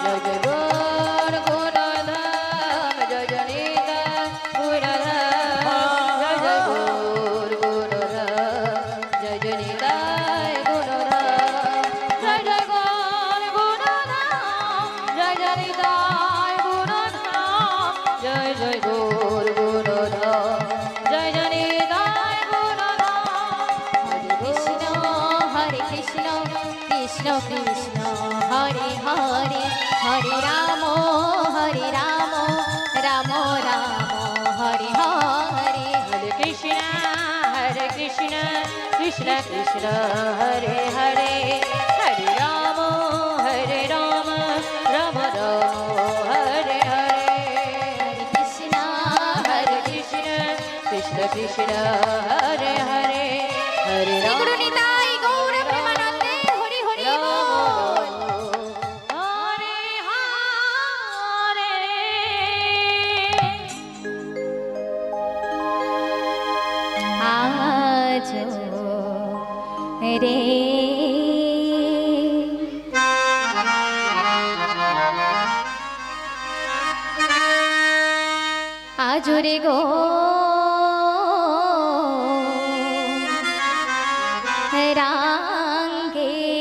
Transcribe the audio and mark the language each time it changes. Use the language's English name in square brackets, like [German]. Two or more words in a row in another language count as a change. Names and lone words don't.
[Bangla] জয় জয় গৌর গুণধাম জয় জয় নিতাই গুণধাম জয় জয় গৌর গুণধাম জয় জয় নিতাই গুণধাম জয় জয় গৌর গুণধাম জয় জয় নিতাই গুণধাম জয় জয় গৌর গুণধাম জয় জয় নিতাই গুণধাম। [Sanskrit] হরে কৃষ্ণ কৃষ্ণ কৃষ্ণ হরে হরে হরে রাম রাম রাম হরে হরে। Hare Krishna, Krishna Krishna, Hare Hare, Hare Rama, Rama Rama, Hare Hare. হরে কৃষ্ণ Hare Krishna, Krishna Krishna, Hare Hare, Hare শ্রী গুরু Rama. [Bangla] নিতাই গৌর প্রেমানন্দে হরি হরি বল। [Sanskrit] Hare Hare. [Bangla] আজ রে আজরে গো রাঙ্গে